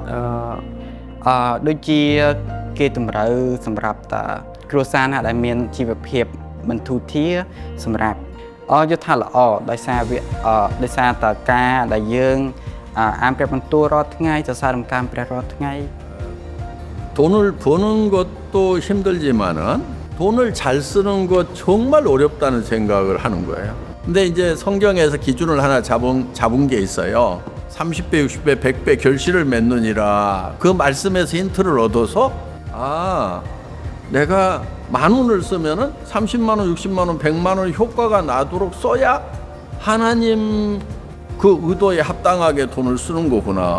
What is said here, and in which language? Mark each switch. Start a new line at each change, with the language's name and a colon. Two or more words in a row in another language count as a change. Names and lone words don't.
Khmer: ដូចជាគេតម្រូវសម្រាប់តាគ្រួសារណាដែលមានជីវភាពមិនធូរធារសម្រាប់យល់ថាល្អដោយសារតើការដែលយើងអានព្រះបន្ទូលរាល់ថ្ងៃសរសើររំកាមព្រះរាល់ថ្ងៃ
Korean: 돈을 버는 것도 힘들지만은 돈을 잘 쓰는 것 정말 어렵다는 생각을 하는 거예요. 근데 이제 성경에서 기준을 하나 잡은 게 있어요. 30배, 60배, 100배 결실을 맺느니라. 그 말씀에서 힌트를 얻어서 내가 10,000원을 쓰면은 30만 원, 60만 원, 100만 원 효과가 나도록 써야 하나님 그 의도에 합당하게 돈을 쓰는 거구나.